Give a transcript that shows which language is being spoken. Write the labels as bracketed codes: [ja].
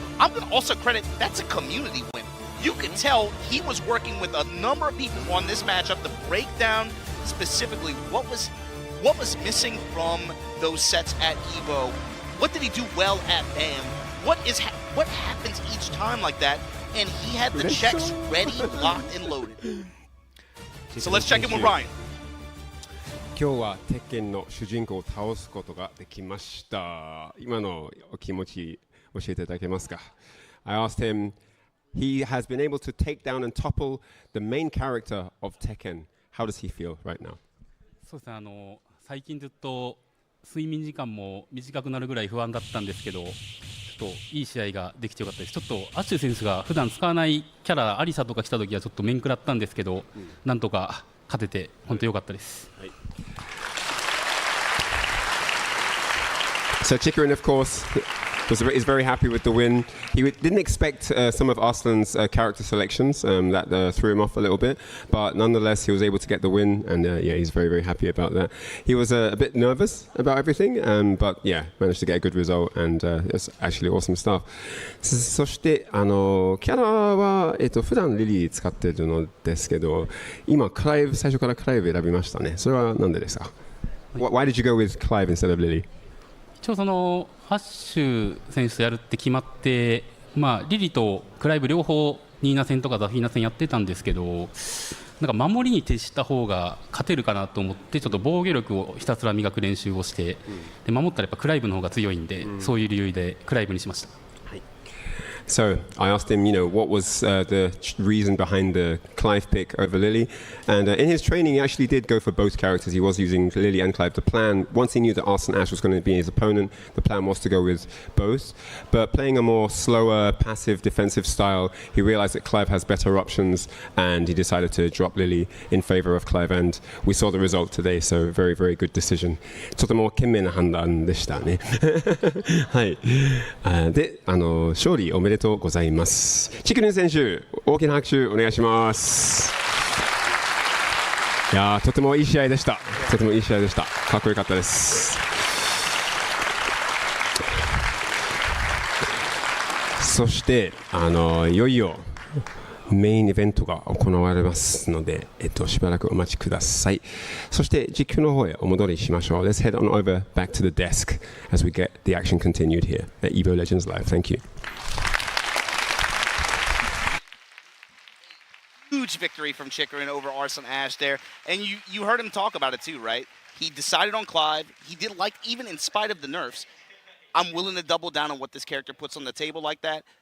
[en] I'm going to also credit, that's a community win. You can tell he was working with a number of people on this matchup to break down specifically what was missing from those sets at Evo what did he do well at BAM? What happens each time like that? And he had the checks ready, locked, and loaded. So let's check in with Ryan. [ja] 今日は鉄拳の主人公を倒すことができました。今のお気持ち教えていただけますか？ [en] I asked him, he has been able to take down and topple the main character of Tekken. How does he feel right now? [ja] そうですね、最近ずっと睡眠時間も短くなるぐらい不安だったんですけど、ちょっといい試合ができてよかったです。ちょっとアッシュ選手が普段使わないキャラアリサとか来た時はちょっと面食らったんですけど、なんとか勝てて本当良かったです。はい。 [en] So Chikurin, of course, is very happy with the win. He didn't expect some of Arslan's character selections that threw him off a little bit, but nonetheless he was able to get the win, and yeah, he's very, very happy about that. He was a bit nervous about everything, but yeah, managed to get a good result, and it's actually awesome stuff. [ja] そしてキャラは普段リリー使ってるのですけど、今最初からクライブ選びましたね。それはなんでですか？ [en] Why did you go with Clive instead of Lily? [ja] 一応アッシュ選手とやるって決まって、リリとクライブ両方ニーナ戦とかザフィーナ戦やってたんですけど、なんか守りに徹した方が勝てるかなと思って、ちょっと防御力をひたすら磨く練習をして、で守ったらやっぱクライブの方が強いんで、そういう理由でクライブにしました。 [en] So I asked him, what was the reason behind the Clive pick over Lily, and in his training he actually did go for both characters. He was using Lily and Clive. The plan, once he knew that Arslan Ash was going to be his opponent, the plan was to go with both. But playing a more slower, passive, defensive style, he realized that Clive has better options, and he decided to drop Lily in favor of Clive. And we saw the result today. So very, very good decision. [ja] とても賢明な判断でしたね。はい。で、勝利おめでとうございます。チクリン選手、大きな拍手お願いします。いやー、とてもいい試合でした。とてもいい試合でした。かっこよかったです。そしていよいよメインイベントが行われますので、しばらくお待ちください。そして実況の方へお戻りしましょう。 [en] Let's head on over back to the desk as we get the action continued here at Evo Legends Live. Thank you. Huge victory from Chikurin over Arslan Ash there. And you heard him talk about it too, right? He decided on Clive. He did like, even in spite of the nerfs, I'm willing to double down on what this character puts on the table like that.